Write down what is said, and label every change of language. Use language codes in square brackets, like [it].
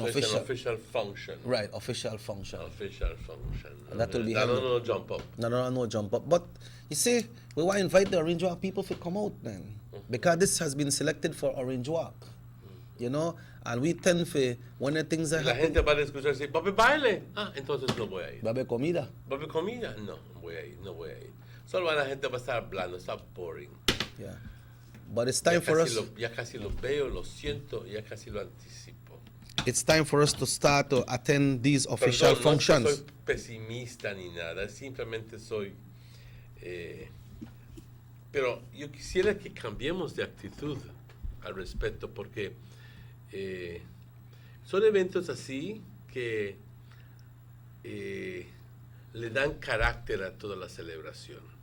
[en] official function. Right, official function. Official function. And that will be no jump up. No jump up. But you see, we want to invite the Orange Walk people to come out then. Mm-hmm. Because this has been selected for Orange Walk. Mm-hmm. You know, and we tend to, when the things are happening. [es] La gente va a escuchar decir, "Babe baile." Entonces no voy a ir. Babe comida. Babe comida. No voy a ir. Solo la gente va a estar hablando, está [en] boring. Yeah. But it's time for us. [es] Ya casi lo veo, lo siento, ya casi lo anticipo. [en] It's time for us to start to attend these official [es] Perdón, [en] functions. [es] No es que soy pesimista ni nada, simplemente soy... pero yo quisiera que cambiemos de actitud al respecto, porque son eventos así que le dan carácter a toda la celebración.